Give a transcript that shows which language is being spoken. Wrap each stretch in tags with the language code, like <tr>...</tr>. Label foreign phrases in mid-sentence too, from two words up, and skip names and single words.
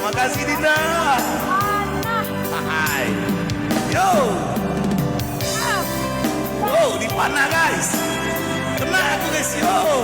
<id>Makasih Dinda. Hai, yo, wow, dipanah guys, kena aku guys yo.</id>